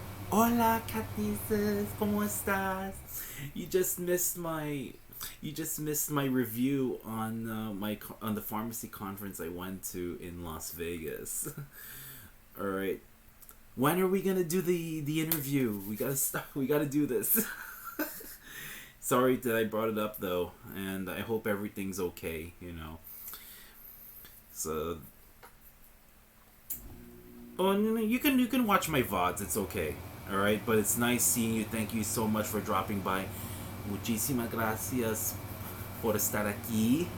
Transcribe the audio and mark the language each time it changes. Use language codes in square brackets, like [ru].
[es] Hola, Catices, ¿cómo estás? [en] You just missed my review on on the pharmacy conference I went to in Las Vegas. All right. When are we gonna do the interview? We gotta do this. Sorry that I brought it up though, and I hope everything's okay. So, you can watch my VODs. It's okay. All right, but it's nice seeing you. Thank you so much for dropping by. [es] Muchísimas gracias por estar aquí.